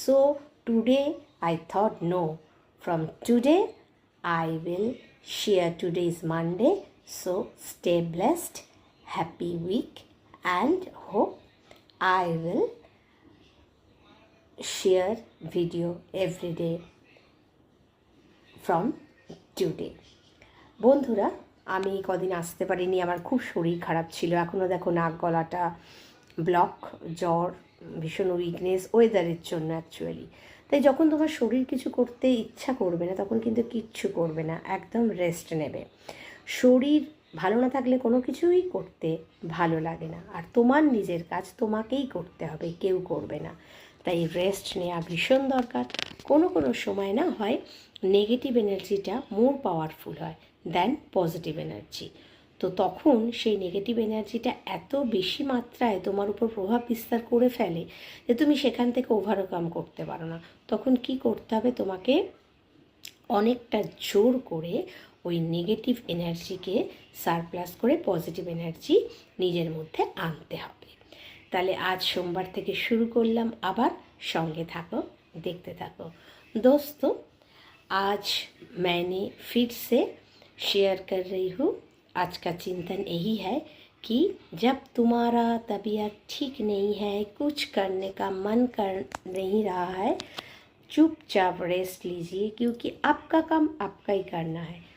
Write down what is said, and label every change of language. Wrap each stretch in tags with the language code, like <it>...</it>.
<en>So today I thought, no, from today I will share. Today is Monday, so stay blessed, happy week, and hope I will share video every day from today.</en> <bn>বন্ধুরা, আমি কদিন আসতে পারিনি, আমার খুব শরীর খারাপ ছিল। এখনও দেখো নাক গলাটা ব্লক, জ্বর, ভীষণ উইকনেস ওয়েদারের জন্য অ্যাকচুয়ালি। তাই যখন তোমার শরীর কিছু করতে ইচ্ছা করবে না, তখন কিন্তু কিচ্ছু করবে না, একদম রেস্ট নেবে। শরীর ভালো না থাকলে কোনো কিছুই করতে ভালো লাগে না, আর তোমার নিজের কাজ তোমাকেই করতে হবে, কেউ করবে না। তাই রেস্ট নেওয়া ভীষণ দরকার। কোনো সময় না হয় নেগেটিভ এনার্জিটা</bn> <en>More powerful হয় than positive energy.</en> <bn>তো তখন সেই নেগেটিভ এনার্জিটা এত বেশি মাত্রায় তোমার উপর প্রভাব বিস্তার করে ফেলে যে তুমি সেখান থেকে ওভারকাম করতে পারো না। তখন কি করতে হবে, তোমাকে অনেকটা জোর করে ওই নেগেটিভ এনার্জিকে সারপ্লাস করে পজিটিভ এনার্জি নিজের মধ্যে আনতে হবে। তাহলে আজ সোমবার থেকে শুরু করলাম, আবার সঙ্গে থাকো, देखते থাকো।</bn> <hi>दोस्तों, आज मैंने फिर से शेयर कर रही हूँ। आज का चिंतन यही है कि जब तुम्हारा तबीयत ठीक नहीं है, कुछ करने का मन कर नहीं रहा है, चुपचाप रेस्ट लीजिए, क्योंकि आपका काम आपका ही करना है।</hi>